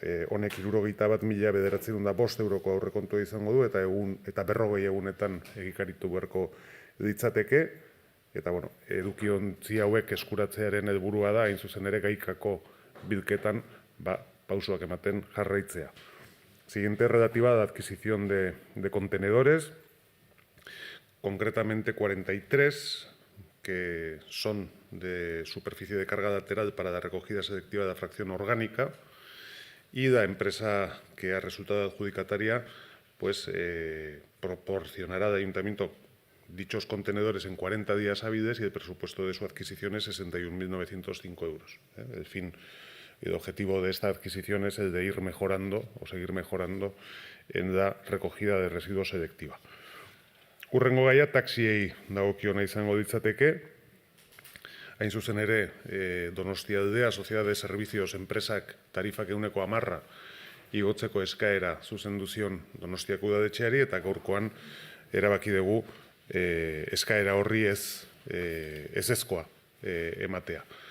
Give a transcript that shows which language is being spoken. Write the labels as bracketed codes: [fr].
[eu] Honek 61.905 euroko aurrekontua izango du, eta 40 egunetan egikaritu beharko ditzateke. Eta, edukiontzi hauek eskuratzearen helburua da, hain zuzen ere gaikako bilketan pausoak ematen jarraitzea. [es] Siguiente, relativa a la adquisición de contenedores, concretamente 43, que son de superficie de carga lateral para la recogida selectiva de la fracción orgánica, y la empresa que ha resultado adjudicataria pues proporcionará al ayuntamiento dichos contenedores en 40 días hábiles y el presupuesto de su adquisición es 61.905 euros. El fin y el objetivo de esta adquisición es el de ir mejorando o seguir mejorando en la recogida de residuos selectiva. [eu] Hurrengo gaia taxiei dagokiona izango ditzateke. Hain zuzen ere, Donostialdea Sociedad de Servicios enpresak tarifak 10% igotzeko eskaera zuzendu zion Donostiako udaletxeari, eta gaurkoan erabaki dugu eskaera horri ezezkoa ematea.